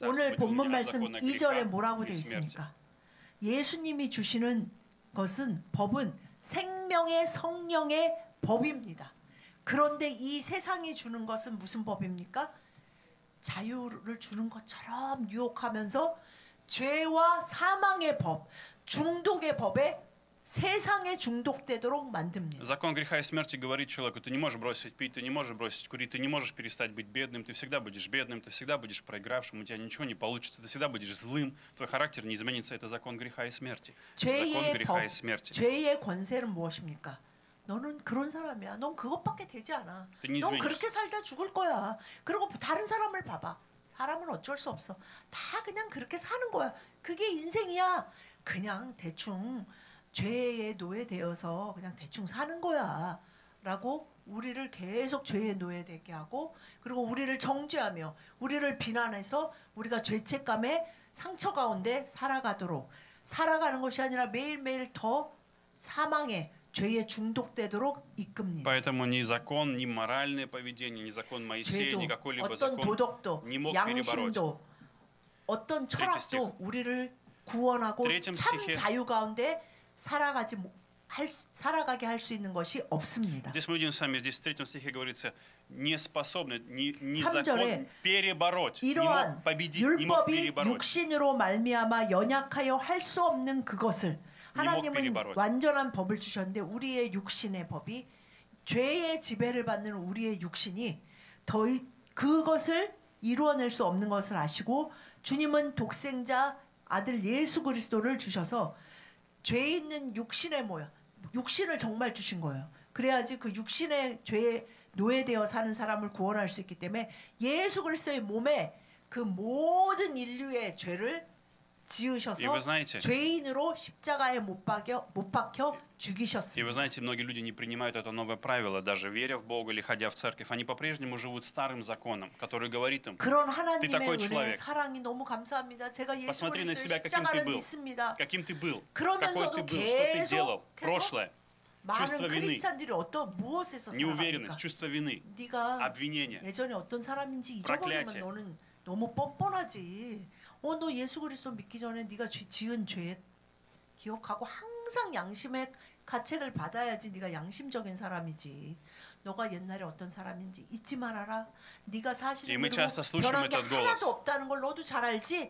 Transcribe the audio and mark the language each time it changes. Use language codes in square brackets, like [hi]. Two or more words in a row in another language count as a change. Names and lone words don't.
[ko] 오늘 본문 말씀 2절에 뭐라고 되어 있습니까? 예수님이 주시는 것은 법은 생명의 성령의 법입니다. 그런데 이 세상이 주는 것은 무슨 법입니까? 자유를 주는 것처럼 유혹하면서 죄와 사망의 법, 중독의 법에 세상에 중독되도록 만듭니다. [ru] Закон греха и смерти говорит человеку: ты не можешь бросить пить, ты не можешь бросить курить, ты не можешь перестать быть бедным, ты всегда будешь бедным, ты всегда будешь проигравшим, у тебя ничего не получится, ты всегда будешь злым, твой характер не изменится. Это закон греха и смерти. Закон греха и смерти. [ko] 죄의 권세는 무엇입니까? 너는 그런 사람이야. 넌 그것밖에 되지 않아. 넌 그렇게 살다 죽을 거야. 그리고 다른 사람을 봐봐. 사람은 어쩔 수 없어. 다 그냥 그렇게 사는 거야. 그게 인생이야. 그냥 대충 죄에 노예되어서 그냥 대충 사는 거야 라고 우리를 계속 죄에 노예되게 하고 그리고 우리를 정죄하며 우리를 비난해서 우리가 죄책감에 상처 가운데 살아가는 것이 아니라 매일매일 더 사망에 죄에 중독되도록 이끕니다. [ru] Поэтому ни закон, ни моральное поведение, ни закон Моисея, ни какой-либо закон не мог перебороть. [ko] 어떤 철학도 우리를 구원하고 참 자유 가운데 살아가게 할 수 있는 것이 없습니다. [ru] Здесь мы видим с вами, здесь в 3 стихе говорится, не способны ни закон перебороть, не мог победить, не мог перебороть. [ko] 육신으로 말미암아 연약하여 할 수 없는 그것을 하나님은 완전한 법을 주셨는데 우리의 육신의 법이 죄의 지배를 받는 우리의 육신이 그것을 이루어낼 수 없는 것을 아시고 주님은 독생자 아들 예수 그리스도를 주셔서 죄 있는 육신의 모양, 육신을 정말 주신 거예요. 그래야지 그 육신의 죄에 노예되어 사는 사람을 구원할 수 있기 때문에 예수 그리스도의 몸에 그 모든 인류의 죄를 지으셔서 죄인으로 십자가에 못 박혀 죽이셨습니다. [ru] И вы знаете, многие люди не принимают это новое правило, даже веря в Бога или ходя в церковь, они по-прежнему живут старым законом, который говорит им: ты такой человек. Посмотри на себя, каким ты был, какой ты был, что ты делал, прошлое. чувство вины, неуверенность, чувство вины, обвинение, проклятие. [ko] 너무 뻔뻔하지. 너 예수 그리스도 믿기 전에 네가 지은 죄 기억하고 항상 양심의 가책을 받아야지 네가 양심적인 사람이지. 너가 옛날에 어떤 사람인지 잊지 말아라. 네가 사실은 변한 게 하나도 없다는 걸 너도 잘 알지?